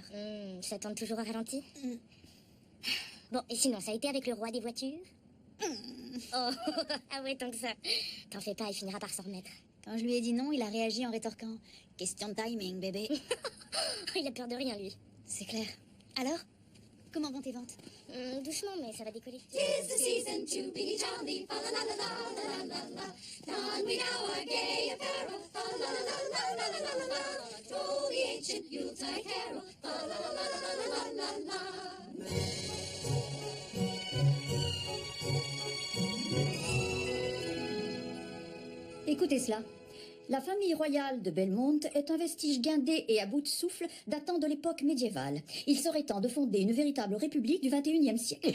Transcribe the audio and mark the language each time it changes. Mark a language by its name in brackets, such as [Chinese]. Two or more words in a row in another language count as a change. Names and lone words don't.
[French] Ça tourne toujours au ralenti. Bon, et sinon, ça a été avec le roi des voitures? Oh, ah ouais, tant que ça. T'en fais pas, il finira par s'en remettre. Quand je lui ai dit non, il a réagi en rétorquant. Question de timing, bébé. Il a peur de rien, lui. C'est clair. Alors, comment vont tes ventes? Doucement, mais ça va décoller. [English] Tis the season to be jolly, fa la la la la la la la la. Don we now our gay apparel, fa la la la la la la la la la. Troll the ancient Yuletide carol, fa la la la la la la la la. [French] Écoutez cela. La famille royale de Belmont est un vestige guindé et à bout de souffle datant de l'époque médiévale. Il serait temps de fonder une véritable république du XXIe siècle.